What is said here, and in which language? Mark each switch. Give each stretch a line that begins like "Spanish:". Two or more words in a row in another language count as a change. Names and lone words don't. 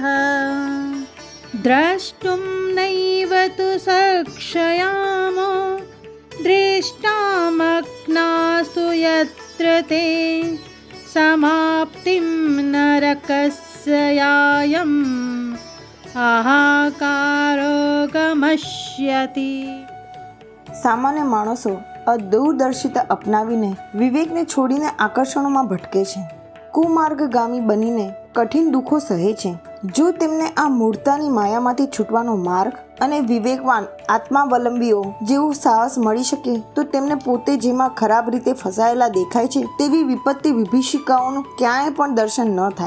Sanskrit: द्रष्टुं नैव तु सक्षयामो दृष्टामग्नास्तु यत्र ते समाप्तिं नरकस्यायं हाहाकारो गमष्यति.
Gujarati: સામાન્ય માણસો અદૂરદર્શિતા અપનાવીને વિવેકને છોડીને આકર્ષણોમાં ભટકે છે. કુમાર્ગગામી બનીને કઠિન દુઃખો સહે છે. જો તેમને આ મૂળતાની માયામાંથી છૂટવાનો માર્ગ અને વિવેકવાન આત્માવલંબીઓ જેવું સાહસ મળી શકે તો તેમને પોતે જેમાં ખરાબ રીતે ફસાયેલા દેખાય છે તેવી વિપત્તિ વિભીષિકાઓનું ક્યાંય પણ દર્શન ન થાય.